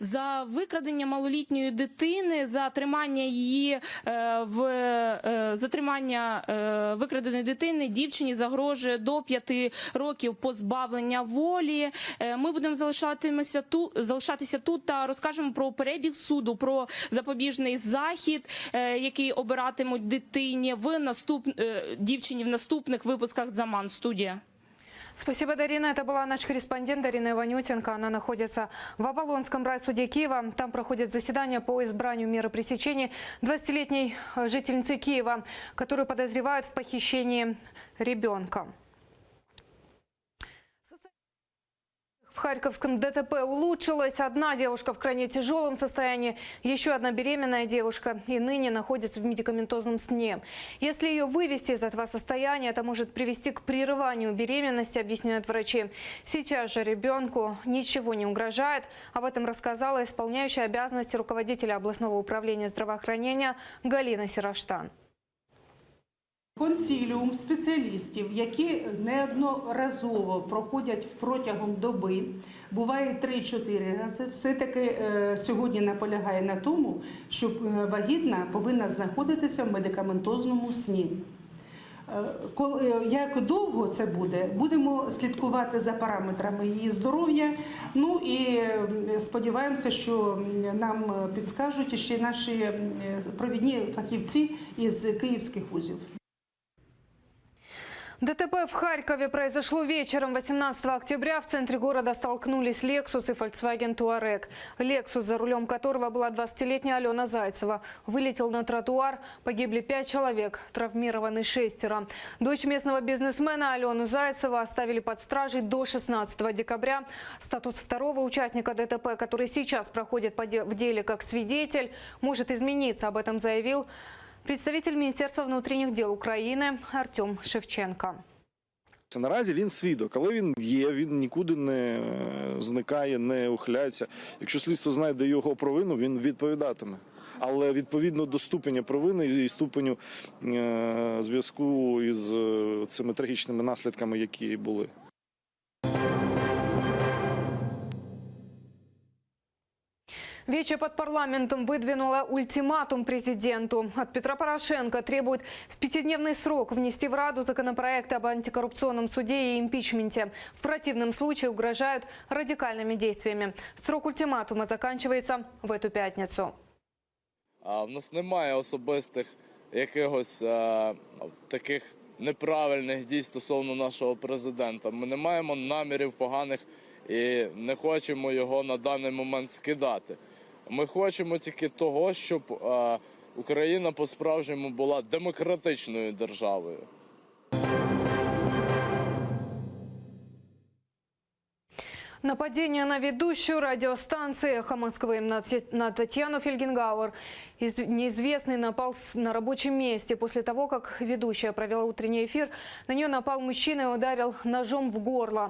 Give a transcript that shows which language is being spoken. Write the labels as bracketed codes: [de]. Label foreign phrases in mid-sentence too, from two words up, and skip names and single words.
[uk] за викрадення малолітньої дитини, за тримання її викраденої дитини дівчині загрожує до 5 років позбавлення волі. Ми будемо залишатися тут та розкажемо про перебіг суду, про запобіжний захід, який обиратимуть дитині дівчині в наступних випусках «Заман». Студія. [ru] Спасибо, Дарина. Это была наш корреспондент Дарина Иванютенко. Она находится в Оболонском райсуде Киева. Там проходит заседание по избранию меры пресечения 20-летней жительницы Киева, которую подозревают в похищении ребенка. В Харьковском ДТП улучшилось. Одна девушка в крайне тяжелом состоянии, еще одна беременная девушка и ныне находится в медикаментозном сне. Если ее вывести из этого состояния, это может привести к прерыванию беременности, объясняют врачи. Сейчас же ребенку ничего не угрожает. Об этом рассказала исполняющая обязанности руководителя областного управления здравоохранения Галина Сираштан. [uk] Консиліум спеціалістів, які неодноразово проходять протягом доби, буває 3-4 рази, все-таки сьогодні наполягає на тому, що вагітна повинна знаходитися в медикаментозному сні. Як довго це буде, будемо слідкувати за параметрами її здоров'я. Ну і сподіваємося, що нам підскажуть ще наші провідні фахівці із київських вузів. [ru] ДТП в Харькове произошло вечером 18 октября. В центре города столкнулись Lexus и Volkswagen Touareg. Lexus, за рулем которого была 20-летняя Алена Зайцева, вылетел на тротуар. Погибли 5 человек, травмированы 6. Дочь местного бизнесмена Алену Зайцеву оставили под стражей до 16 декабря. Статус второго участника ДТП, который сейчас проходит в деле как свидетель, может измениться. Об этом заявил представитель [uk] Міністерства внутрішніх дел України [ru] Артем Шевченко. [uk] Наразі він свідок, але він є, він нікуди не зникає, не ухиляється. Якщо слідство знайде його провину, він відповідатиме. Але відповідно до ступеня провини і ступеню зв'язку із цими трагічними наслідками, які були. [ru] Вече под парламентом выдвинула ультиматум президенту. От Петра Порошенко требует в 5-дневный срок внести в Раду законопроект об антикоррупционном суде и импичменте. В противном случае угрожают радикальными действиями. Срок ультиматума заканчивается в эту пятницу. [uk] В нас немає особистих якихось таких неправильних дій стосовно нашого президента. Ми не маємо намірів поганих і не хочемо його на даний момент скидати. Ми хочемо тільки того, щоб Україна по-справжньому була демократичною державою. [ru] Нападение на ведущую радиостанции «Эхо Москвы» на Татьяну Фельгенгауэр. Неизвестный напал на рабочем месте. После того, как ведущая провела утренний эфир, на нее напал мужчина и ударил ножом в горло.